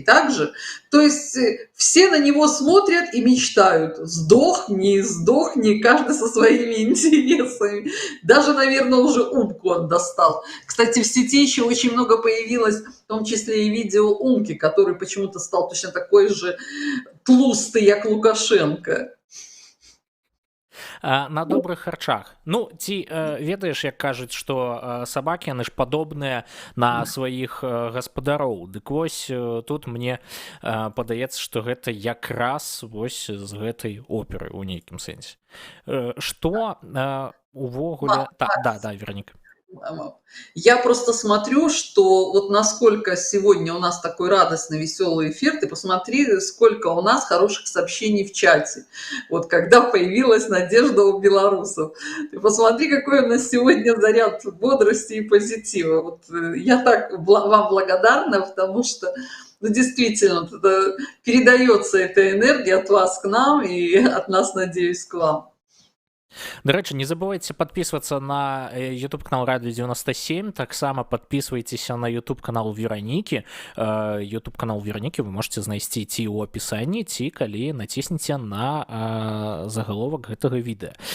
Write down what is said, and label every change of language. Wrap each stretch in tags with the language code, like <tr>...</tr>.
<ru>Также, то есть все на него смотрят и мечтают: сдохни, сдохни, каждый со своими интересами. Даже, наверное, уже Умку он достал. Кстати, в сети еще очень много появилось, в том числе и видео Умки, который почему-то стал точно такой же тлустый, як Лукашенко. На добрых харчах.</ru> <be>Ну, ці ведаеш, як кажуць, што сабакі, яны ж падобныя на сваіх гаспадароў. Дык вось тут мне падаецца, што гэта якраз вось з гэтай оперы ў нейкім сэнсе. Што увогуле... Да, Вероніка.</be> <ru>Я просто смотрю, что вот насколько сегодня у нас такой радостный, веселый эфир, ты посмотри, сколько у нас хороших сообщений в чате. Вот когда появилась надежда у белорусов. Ты посмотри, какой у нас сегодня заряд бодрости и позитива. Вот я так вам благодарна, потому что, ну, действительно, передается эта энергия от вас к нам и от нас, надеюсь, к вам.</ru> <be>Дарэчы,</be> <ru>не забывайте подписываться на YouTube канал Радио 97,</ru> <be>таксама</be> <ru>подписывайтеся на YouTube канал Веронікі.</ru> <be>YouTube канал Веронікі вы можете знайсці ці ў опісанні, ці калі націснеце на загаловак гэтага відэа.</be>